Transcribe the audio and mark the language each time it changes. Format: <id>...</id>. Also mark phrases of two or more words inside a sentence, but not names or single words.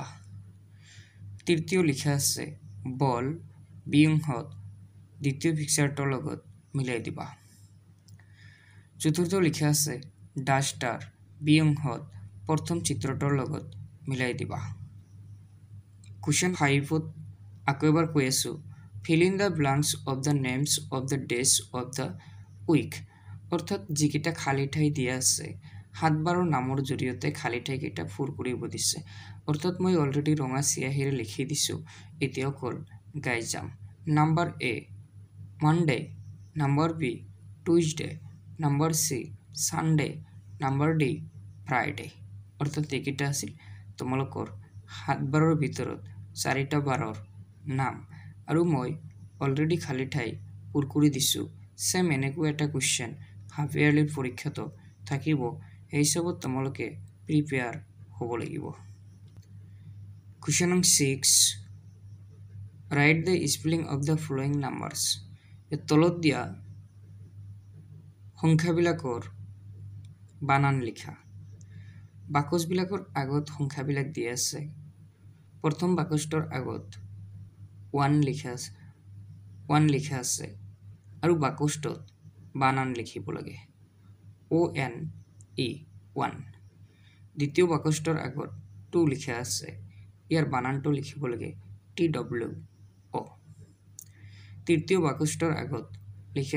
<as>তৃতীয় লিখা আছে বল, বি অংশত দ্বিতীয় পিকচাৰটোৰ লগত মিলাই দিবা। চতুৰ্থ লিখা আছে ডাষ্টাৰ, বি অংশত প্ৰথম চিত্ৰটোৰ লগত মিলাই দিবা।</as> <en>কুৱেশ্যন 5ত</en> <as>আকৌ এবাৰ কৈ আছোঁ,</as> <en>Fill in the blanks of the names of the days of the week,</en> <as>অৰ্থাৎ যিকেইটা খালী ঠাই দিয়া আছে 7 বাৰৰ নামৰ জৰিয়তে খালী ঠাইকেইটা পূৰ কৰিব দিছে। অৰ্থাৎ মই অলৰেডি ৰঙা চিয়াহীৰে লিখি দিছোঁ, এতিয়া অকল গাই যাম।</as> <en>Number A Monday, number B Tuesday, number C Sunday, number D Friday.</en> <as>অৰ্থাৎ এইকেইটা আছিল তোমালোকৰ 7 বাৰৰ ভিতৰত 4টা বাৰৰ নাম আৰু মই অলৰেডি খালী ঠাই পূৰ কৰি দিছোঁ সেম এনেকুৱা এটা কুৱেশ্যন হাফ ইয়াৰলিৰ পৰীক্ষাতো থাকিব এই হিচাপত তোমালোকে প্ৰিপেয়াৰ হ'ব লাগিব</as> <en>Question number 6 Write the spelling of the following numbers</en> <as>তলত দিয়া সংখ্যাবিলাকৰ বানান লিখা বাকচবিলাকৰ আগত সংখ্যাবিলাক দিয়া আছে প্ৰথম বাকচটোৰ আগত 1 লিখা আছে আৰু বাকচটোত বানান লিখিব লাগে ONE 1 দ্বিতীয় বাকচটোৰ আগত 2 লিখা আছে ইয়াৰ বানানটো লিখিব লাগে TWO তৃতীয় বাকচটোৰ আগত লিখা</as>